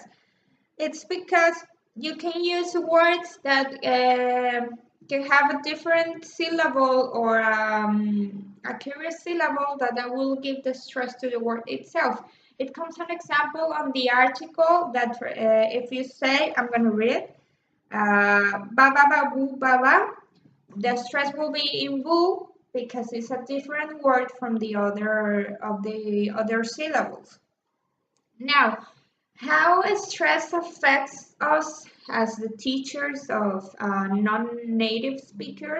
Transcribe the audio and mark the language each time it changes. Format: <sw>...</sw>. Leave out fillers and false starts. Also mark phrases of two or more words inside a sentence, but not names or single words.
<en>It's because you can use words that can have a different syllable or a curious syllable that will give the stress to the word itself. It comes an example on the article that if you say, I'm going to read, ba ba ba boo ba ba, the stress will be in boo because it's a different word from the other syllables. Now, how stress affects us as the teachers of non-native speakers?</en>